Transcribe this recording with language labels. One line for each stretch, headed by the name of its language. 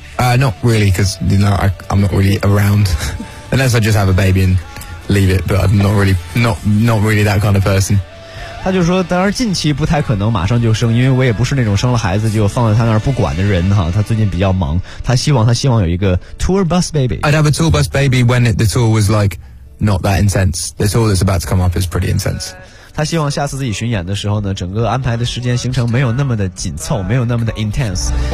English: Not really, because you know I'm not really around. Unless I just have a baby and leave it, but I'm not really that kind of person.
Chinese: 他就说，当然近期不太可能马上就生，因为我也不是那种生了孩子就放在他那儿不管的人哈。他最近比较忙，他希望有一个
English: tour bus baby. I'd have a tour bus baby when the tour was like. Not that intense. This all that's about to come up is pretty intense.
Chinese: 他希望下次自己巡演的时候呢，整个安排的时间行程没有那么的紧凑，没有那么的 intense.